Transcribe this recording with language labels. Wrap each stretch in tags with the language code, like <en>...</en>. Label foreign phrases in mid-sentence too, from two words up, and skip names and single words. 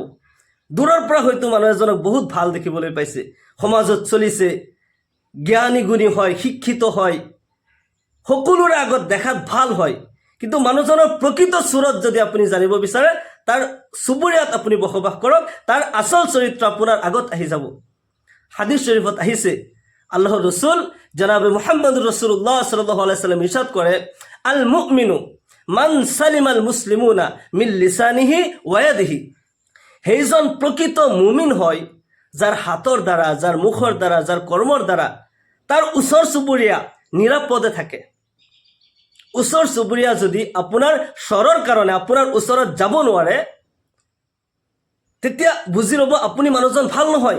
<as>দূৰৰ পৰা হয়তো মানুহ এজনক বহুত ভাল দেখিবলৈ পাইছে, সমাজত চলিছে, জ্ঞানী গুণী হয়, শিক্ষিত হয়, সকলোৰে আগত দেখাত ভাল হয়, কিন্তু মানুহজনৰ প্ৰকৃত চুৰত যদি আপুনি জানিব বিচাৰে, তাৰ চুবুৰীয়াত আপুনি বসবাস কৰক, তাৰ আচল চৰিত্ৰ আপোনাৰ আগত আহি যাব। হাদিছ শৰীফত আহিছে, আল্লাহৰ ৰসুল জনাবে</as> <ar>محمد رسول الله صلى الله عليه وسلم</ar> <as>ইৰশাদ কৰে,</as> <ar>المؤمن من سلم المسلمون من لسانه ويده.</ar> <as>সেইজন প্ৰকৃত মুমিন হয় যাৰ হাতৰ দ্বাৰা, যাৰ মুখৰ দ্বাৰা, যাৰ কৰ্মৰ দ্বাৰা তাৰ ওচৰ চুবুৰীয়া নিৰাপদে থাকে। ওচৰ চুবুৰীয়া যদি আপোনাৰ চৰৰ কাৰণে আপোনাৰ ওচৰত যাব নোৱাৰে, তেতিয়া বুজি ল'ব আপুনি মানুহজন ভাল নহয়।</as>